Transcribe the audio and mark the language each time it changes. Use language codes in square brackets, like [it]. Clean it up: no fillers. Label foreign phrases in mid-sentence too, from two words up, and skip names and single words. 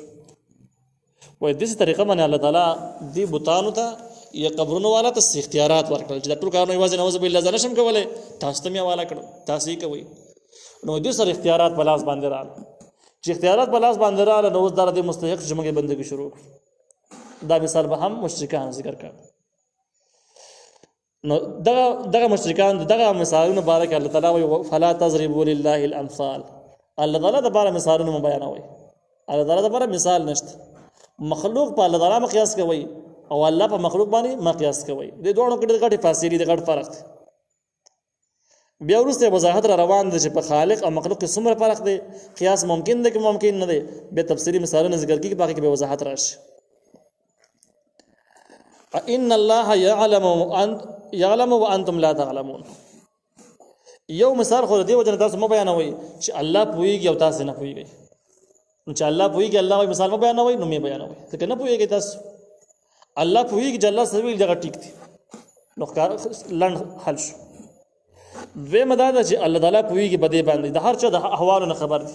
[ps] وایي داسې طریقه باندې الله تعالی دې بوتانو ته یا قبرونو والا ته اختیارات ورکړل چې دا ټول کارونه یوازې [ar] نعوذ بالله [ps] زه نشم کولی، تاسو ته مې حواله کړم، تاسو یې کوئ. نو دې سره اختیارات په لاس باندې راغله، چې اختیارات په لاس باندې راغله نو اوس دا د دې مستحق چې موږ یې بندګي شروع کړو. دا مثال به هم مشرکان ذکر کړ. نو دغه مشرکان دغه مثالونه باره کې الله تعالی وایي [ar] فلا تضربوا لله الامثال، [ps] الله تعالی د باره مثالونه مو بیانوي، الله تعالی د باره مثال نشته. مخلوق په الله تعالی مقیاس کوي او الله په مخلوق باندې مقیاس کوي، د دوه کې د غټي فاصلې د غټ فرق دی. بیا وروسته وضاحت را روان دي چې په خالق او مخلوق کې څومره فرق دی، قیاس ممکن دی که ممکن نه دی، بیا تفصیلي مثالونه ذکر کیږي باقي کې به وضاحت راشي. [ar] ان الله يعلم وانتم لا تعلمون. [ps] یو مثال خو دې وجه نه تاسو مو بیانوي چې الله پوهیږي او تاسو نه پوهیږئ، نو چې الله پوهیږي الله وایي مثال مو بیانوي نو مې بیانوي، ځکه نه پوهیږئ تاسو. الله پوهیږي چې الله سوي دغه ټیک دی نو لنډ حل شو. دویمه دا ده چې الله تعالی پوهیږي په دې باندې د هر چا د احوالو نه خبر دی.